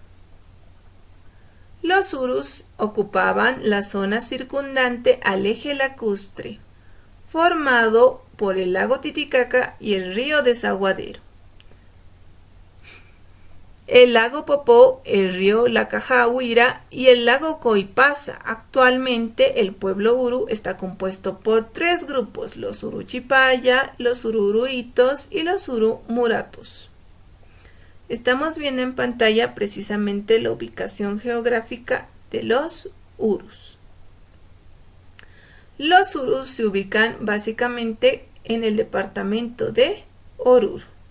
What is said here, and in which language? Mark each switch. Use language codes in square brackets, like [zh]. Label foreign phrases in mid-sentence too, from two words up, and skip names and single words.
[es] Los urus ocupaban la zona circundante al eje lacustre, formado por el lago Titicaca y el río Desaguadero. El lago Popó, el río Lacajahuira y el lago Coipasa. Actualmente el pueblo uru está compuesto por 3 grupos: los uru chipaya, los uru uruitos y los uru muratos. Estamos viendo en pantalla precisamente la ubicación geográfica de los urus. Los urus se ubican básicamente en el departamento de Oruro.